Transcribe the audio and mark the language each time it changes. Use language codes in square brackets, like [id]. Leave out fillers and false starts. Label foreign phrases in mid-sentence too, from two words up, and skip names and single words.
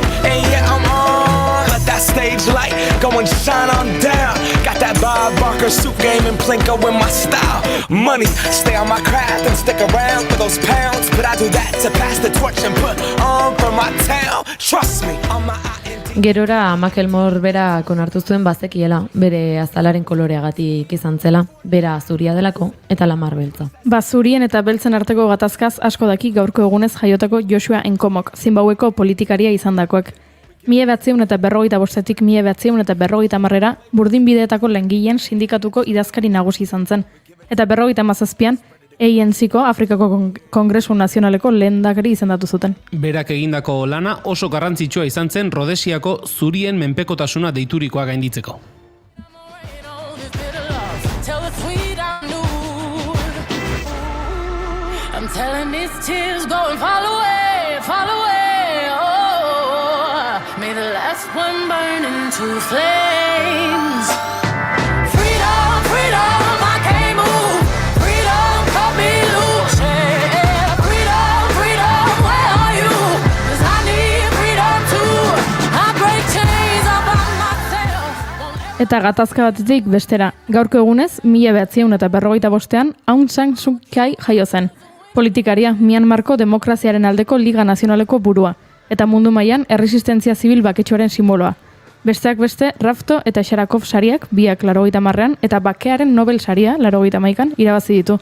[en] And yeah, I'm on. Let that stage light go and shine on down. Got that Bob Barker suit game and Plinko in my style. Money, stay on my craft and stick around for those pounds. But I do that to pass the torch and put on for my town. Trust me, on my [eu] Gerora Macklemore bera konartu zuen bazekiela, bere azalaren koloreagatik izan zela, bera zuria delako eta Lamar beltza. Zurien eta beltzen arteko gatazkaz asko daki gaurko egunez jaiotako Joshua Nkomok, Zimbabweko politikaria izandakoak. 1945-etik 1950 burdinbideetako langileen sindikatuko idazkari nagusi izan zen. Eta 57an ANC-ko Afrikako Kongresu Nazionaleko lehendakari izendatu zuten. Berak egindako lana oso garrantzitsua izan zen Rodesiako zurien menpekotasuna deiturikoa gainditzeko. [en] I'm telling these tears go and fall away, oh, may the last one burn into flames. Freedom, freedom, I can't move, freedom, cut me loose, yeah. Freedom, freedom, where are you? 'Cause I need freedom too, I break chains all by myself. [eu] Eta gatazka batetik bestera, gaurko egunez, 1955an Aung San Suu Kyi jaio zen. Politikaria, Myanmarko demokraziaren aldeko Liga Nazionaleko burua, eta mundu mailan erresistentzia zibil baketsuaren simboloa. Besteak beste, Rafto eta Sharakov sariak, biak 80ean, eta Bakearen Nobel saria 81an irabazi ditu.